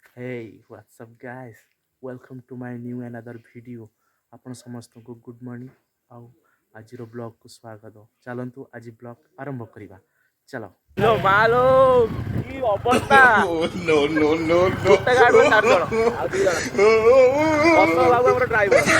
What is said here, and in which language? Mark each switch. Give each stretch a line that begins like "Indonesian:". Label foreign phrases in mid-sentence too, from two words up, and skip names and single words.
English: Hey, what's up guys? Welcome to my new another video.
Odia: ଆପଣ ସମସ୍ତଙ୍କୁ
English: good morning
Odia: ଆଉ ଆଜିର ବ୍ଲଗକୁ ସ୍ୱାଗତ। ଚାଲନ୍ତୁ ଆଜି ବ୍ଲଗ ଆରମ୍ଭ କରିବା। ଚାଲ। ଲୋ ମାଲୋ କି ଅବସ୍ଥା।
English: No, no, no, no.
Odia: ଗୋଟେ ଗାଡିରେ 4 ଜଣ ଆଉ 2 ଜଣ। ଅସଲ ବାବୁ ଆମର ଡ୍ରାଇଭର।